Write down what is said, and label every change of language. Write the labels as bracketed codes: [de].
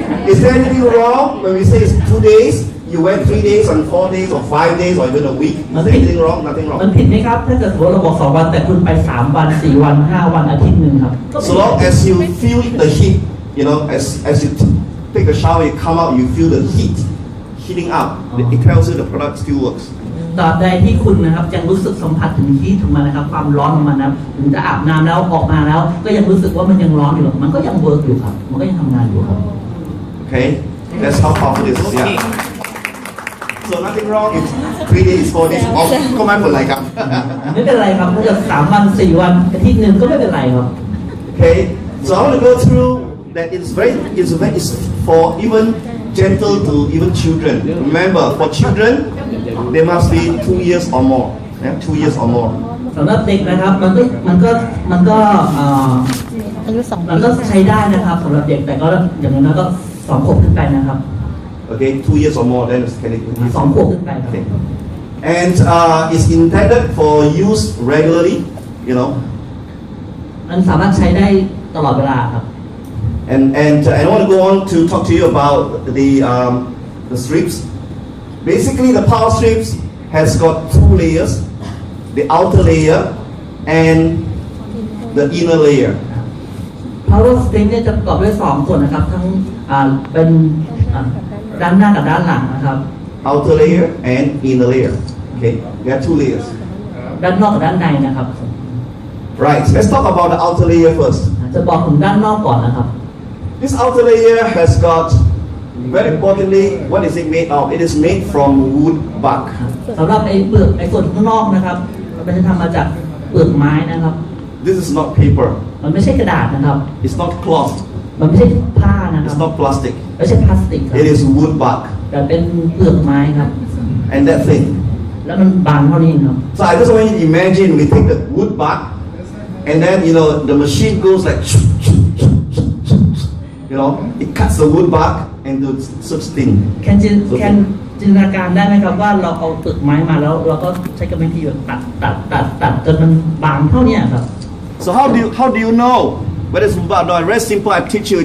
[en] Is there anything wrong when we say it's 2 days? You went 3 days and 4 days or 5 days or even a week? Is there anything wrong? Nothing [th] มัน [en] wrong. [th] ผิดไหมครับถ้าเกิดเราบอก2 วันแต่คุณไป3 วัน 4 วัน 5 วันอาทิตย์หนึ่งครับ [en] So long as you feel the heat, you know, as you take a shower, you come out, you feel the heat heating up. It tells you the product still works. [th] ตราบใดที่คุณนะครับยังรู้สึกสัมผัสถึงฮีทของมันนะครับความร้อนของมันนะครับถึงจะอาบน้ำแล้วออกมาแล้วก็ยังรู้สึกว่ามันยังร้อนอยู่มันก็ยังเวิร์กอยู่ครับมันก็ยังทำงานอยู่ครับ [en] Okay, that's how powerful it is. Yeah. So nothing wrong. It's 3 days, 4 days. [th] ก็ไม่เป็นไรครับ ไม่เป็นไรครับถ้าจะ3 วัน 4 วันอาทิตย์หนึ่งก็ไม่เป็นไรครับ [en] Okay, so I want to go through that. It's for even gentle to even children. Remember, for children, they must be 2 years or more. Yeah, 2 years or more. [th] สำหรับเด็กนะครับมันก็ อายุ2 มันก็ใช้ได้นะครับสำหรับเด็กแต่ก็อย่างนั้นก็2 ขวบขึ้นไปนะครับ [en] Okay, 2 years or more, then it's can it. [th] 2 ขวบขึ้นไปครับ [en] Okay. And it's intended for use regularly, you know. [th] มันสามารถใช้ได้ตลอดเวลาครับ [en] And I want to go on to talk to you about the strips. Basically, the PowerStrips has got 2 layers, the outer layer and the inner layer. [th] Power Strip เนี่ยจะประกอบด้วย2 ส่วนนะครับทั้งเป็นด้านหน้ากับด้านหลังนะครับ [en] Outer layer and inner layer. Okay, there are 2 layers. [th] ด้านนอกกับด้านในนะครับ [en] Right. Let's talk about the outer layer first. [th] จะบอกถึงด้านนอกก่อนนะครับ [en] This outer layer has got, very importantly, what is it made of? It is made from wood bark. [th] สำหรับไอ้เปลือกไอ้ส่วนข้างนอกนะครับมันจะทำมาจากเปลือกไม้นะครับ [en] This is not paper. [th] มันไม่ใช่กระดาษนะครับ [en] It's not cloth. [th] มันไม่ใช่ผ้านะครั [en] It's [th] บ [en] not plastic. [th] ไม่ใช่พลาสติกครับ [en] It is wood bark. [th] แต่เป็นเปลือกไม้ครับ [en] And that thing. [th] แล้วมันบางเท่านี้ครับ [en] So I just want you to imagine we take the wood bark and then, you know, the machine goes like, you know, it cuts the wood bark into such thin. [th] แค่จินตนาการได้ไหมครับว่าเราเอาเปลือกไม้มาแล้วเราก็ใช้กรรมวิธีแบบตัดจนมันบางเท่านี้ครับ [en] So how do you know whether it's wood bark or not? Very simple. I teach you.